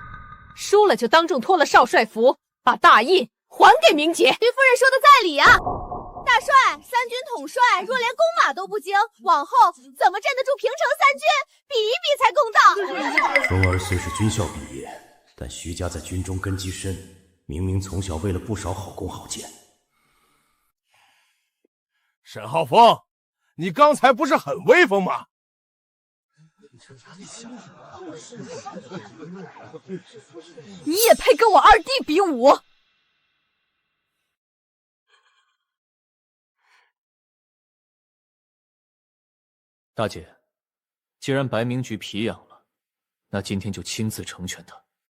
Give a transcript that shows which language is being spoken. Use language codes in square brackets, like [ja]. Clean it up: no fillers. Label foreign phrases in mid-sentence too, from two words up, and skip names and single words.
[zh] 輸了就當眾脫了少帥服，把大印還給明杰。徐夫人說的在理啊！大帥，3軍統帥若連弓馬都不精，往後怎麼鎮得住平城3軍？比一比才公道。風兒雖是軍校畢業，但徐家在軍中根基深，明明從小為了不少好弓好箭。沈浩峰，你剛才不是很威風嗎？你也配跟我二弟比武？大姐，既然白明菊皮癢了，那今天就親自成全他。